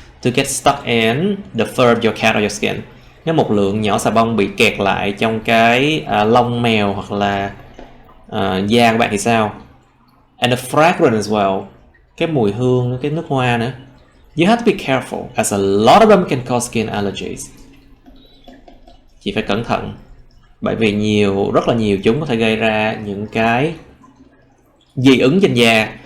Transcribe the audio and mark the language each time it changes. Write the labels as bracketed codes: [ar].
[en] To get stuck in the fur of your cat or your skin. [vi] Nếu một lượng nhỏ xà bông bị kẹt lại trong cái lông mèo hoặc là da của bạn thì sao? [en] And the fragrance as well. [vi] Cái mùi hương, cái nước hoa nữa. [en] You have to be careful, as a lot of them can cause skin allergies. [vi] Chị phải cẩn thận, bởi vì rất là nhiều chúng có thể gây ra những cái dị ứng trên da.